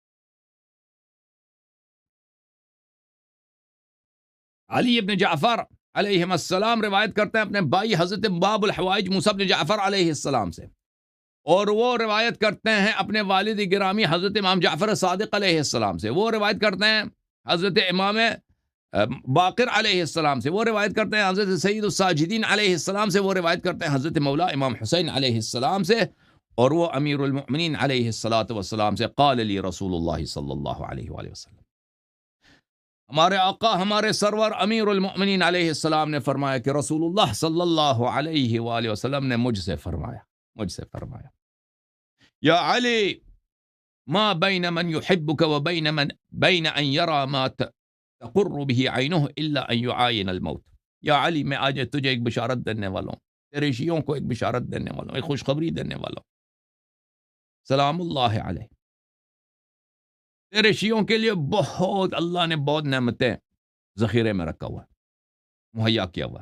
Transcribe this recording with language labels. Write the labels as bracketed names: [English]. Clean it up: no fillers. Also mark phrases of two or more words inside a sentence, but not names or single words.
[Urdu] علی بن جعفر علیہ السلام روایت کرتے ہیں اپنے بھائی حضرت باب الحوائج موسیٰ بن جعفر علیہ السلام سے، اور وہ روایت کرتے ہیں اپنے والد گرامی حضرت امام جعفر صادق علیہ السلام سے، وہ روایت کرتے ہیں حضرت امام باقر علیہ السلام سے، وہ روایت کرتے ہیں حضرت سید الساجدین علیہ السلام سے، وہ روایت کرتے ہیں حضرت مولا امام حسین علیہ السلام سے، اور وہ امیر المؤمنین علیہ السلام سے. [Arabic] قال لی رسول اللہ صلی اللہ علیہ وآلہ وسلم، [Urdu] ہمارے آقا ہمارے سرور امیر المؤمنین علیہ السلام نے فرمایا کہ رسول اللہ صلی اللہ علیہ وآلہ وسلم نے مجھ سے فرمایا [Arabic] یا علی ما بین من یحبک و بین ان یرا ما تقر به عینہ الا ان یعاین الموت. [Urdu] یا علی، میں آج تجھے ایک بشارت دینے والا ہوں، تیرے شیعوں کو ایک بشارت دینے والا ہوں، ایک خوشخبری دینے والا ہوں. سلام اللہ علیہ، تیرے شیعوں کے لیے بہت اللہ نے بہت نعمتیں ذخیرے میں رکھا ہوا ہے، مہیا کیا ہوا ہے.